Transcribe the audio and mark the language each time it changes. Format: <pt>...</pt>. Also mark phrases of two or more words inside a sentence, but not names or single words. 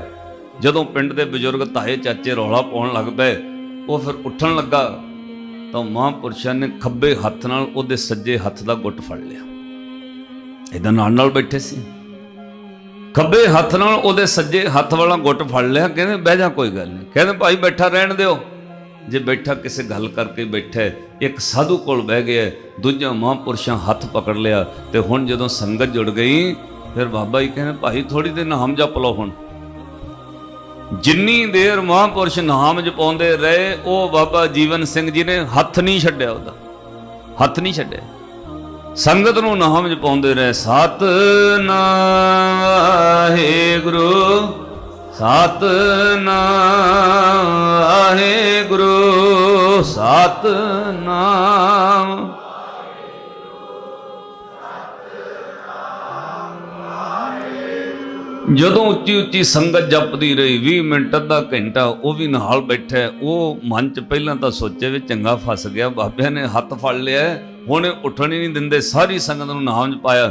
<pa>ਜਦੋਂ ਪਿੰਡ ਦੇ ਬਜ਼ੁਰਗ ਤਾਏ ਚਾਚੇ ਰੌਲਾ ਪਾਉਣ ਲੱਗ ਪਏ, ਉਹ ਫਿਰ ਉੱਠਣ ਲੱਗਾ ਤਾਂ ਮਹਾਂਪੁਰਸ਼ਾਂ ਨੇ ਖੱਬੇ ਹੱਥ ਨਾਲ ਉਹਦੇ ਸੱਜੇ ਹੱਥ ਦਾ ਗੁੱਟ ਫੜ ਲਿਆ। ਇਹਦਾ ਨਾਲ ਬੈਠੇ ਸੀ, ਖੱਬੇ ਹੱਥ ਨਾਲ ਉਹਦੇ ਸੱਜੇ ਹੱਥ ਵਾਲਾ ਗੁੱਟ ਫੜ ਲਿਆ। ਕਹਿੰਦੇ ਬਹਿ ਜਾ, ਕੋਈ ਗੱਲ ਨਹੀਂ। ਕਹਿੰਦੇ ਭਾਈ ਬੈਠਾ ਰਹਿਣ ਦਿਓ। ਜੇ ਬੈਠਾ ਕਿਸੀ ਗੱਲ ਕਰਕੇ ਬੈਠਾ ਹੈ, ਇੱਕ ਸਾਧੂ ਕੋਲ ਬਹਿ ਗਿਆ, ਦੂਜਾ ਮਹਾਂਪੁਰਸ਼ਾਂ ਹੱਥ ਪਕੜ ਲਿਆ, ਤੋ ਹੁਣ ਜਦੋਂ ਸੰਗਤ ਜੁੜ ਗਈ ਫਿਰ ਬਾਬਾ ਜੀ ਕਹਿਣ ਭਾਈ ਥੋੜ੍ਹੀ ਦੇਰ ਨਾਮ ਜਪ ਲਓ। ਹੁਣ ਜਿੰਨੀ ਦੇਰ ਮਹਾਂਪੁਰਸ਼ ਨਾਮ ਜਪਾਉਂਦੇ ਰਹੇ ਵੋ ਬਾਬਾ ਜੀਵਨ ਸਿੰਘ ਜੀ ਨੇ ਹੱਥ ਨਹੀਂ ਛੱਡਿਆ, ਉਹਦਾ ਹੱਥ ਨਹੀਂ ਛੱਡਿਆ, ਸੰਗਤ ਨੂੰ ਨਾਮ ਜਪਾਉਂਦੇ ਰਹੇ, ਸਤਿਨਾਮ ਵਾਹਿਗੁਰੂ ਸਤਿਨਾਮ ਵਾਹਿਗੁਰੂ ਸਤਿਨਾਮ। ਜਦੋਂ ਉੱਚੀ ਉੱਚੀ ਸੰਗਤ ਜਪਦੀ ਰਹੀ 20 ਮਿੰਟ ਅੱਧਾ ਘੰਟਾ, ਵੋ ਭੀ ਨਾਲ ਬੈਠਾ, ਵੋ ਮਨ 'ਚ ਪਹਿਲਾਂ ਤਾਂ ਸੋਚੇ ਭੀ ਚੰਗਾ ਫਸ ਗਿਆ, ਬਾਬਿਆਂ ਨੇ ਹੱਥ ਫੜ ਲਿਆ, ਹੁਣ ਉੱਠਣ ਹੀ ਨਹੀਂ ਦਿੰਦੇ, ਸਾਰੀ ਸੰਗਤ ਨੂੰ ਨਾਮ ਜਪਾਇਆ।</pa>